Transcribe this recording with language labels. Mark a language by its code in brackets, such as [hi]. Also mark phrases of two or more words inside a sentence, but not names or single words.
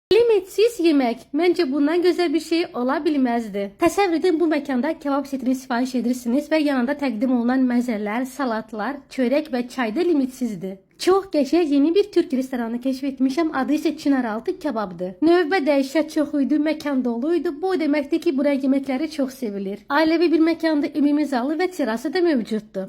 [tr] Limitsiz yemek. Bence bundan güzel bir şey olabilmezdi. [az] Təsəvvür edin, bu mekanda kebab setini sipariş edirsiniz ve yanında təqdim olunan məzələr, salatlar, çörək və çay da limitsizdir. Çox qəşəng yeni bir Türk restoranı keşf etmişəm. Adı isə Çinaraltı kebabdır. Növbə dəhşət çox idi, məkan doluydu. Bu deməkdir ki, buranın yeməkləri çox sevilir. Ailəvi bir məkanda ümumi zalı və terası da mövcuddur.